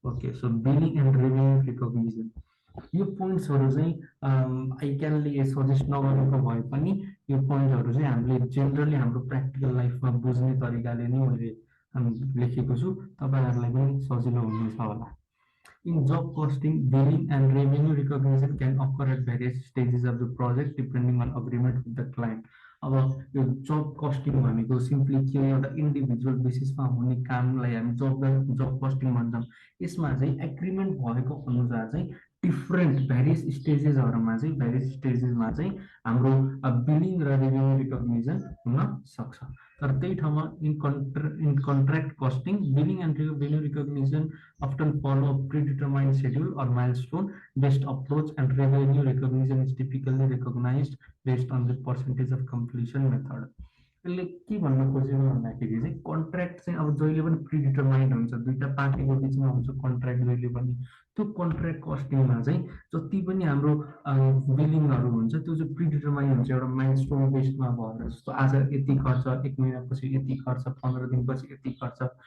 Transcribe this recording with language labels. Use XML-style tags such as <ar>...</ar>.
<ne>Okay, so billing and revenue recognition, यो पोइन्ट्सहरु चाहिँ आइक्यानले suggest नगरेको भए पनि यो पोइन्टहरु चाहिँ हामीले जेनरली हाम्रो प्र्याक्टिकल लाइफमा बुझ्ने तरिकाले नै मैले लेखेको छु, तपाईहरुलाई पनि सजिलो हुनेछ होला।</ne> <en>In job costing, billing and revenue recognition can occur at various stages of the project depending on agreement with the client.</en> <ne>अब यो जब कस्टिङ भनेको सिम्पली के एउटा इन्डिभिजुअल बेसिसमा हुने कामलाई हामी जब कस्टिङ भन्छौं। यसमा चाहिँ एग्रीमेन्ट भएको अनुसार चाहिँ डिफरेन्ट भेरियस स्टेजेसहरुमा चाहिँ हाम्रो बिलिङ र रेभेन्यू रिकग्निसन हुन सक्छ। तर त्यही ठाउँमा</ne> <en>In contract costing, billing and revenue recognition often follow a predetermined schedule or milestone based approach, and revenue recognition is typically recognized based on the percentage of completion method.</en> <ne>यसले के भन्न खोजेको भन्दाखेरि चाहिँ कन्ट्र्याक्ट चाहिँ अब जहिले पनि प्रिडिटरमाइन्ड हुन्छ, दुईटा पार्टीको बिचमा हुन्छ कन्ट्र्याक्ट जहिले पनि। त्यो कन्ट्र्याक्ट कस्टिङमा चाहिँ जति पनि हाम्रो बिलिङहरु हुन्छ त्यो चाहिँ प्रिडिटरमाइन्ड हुन्छ एउटा माइलस्टोन बेस्डमा भएर, जस्तो आज यति खर्च, एक महिनापछि यति खर्च, 15 दिनपछि यति खर्च।</ne>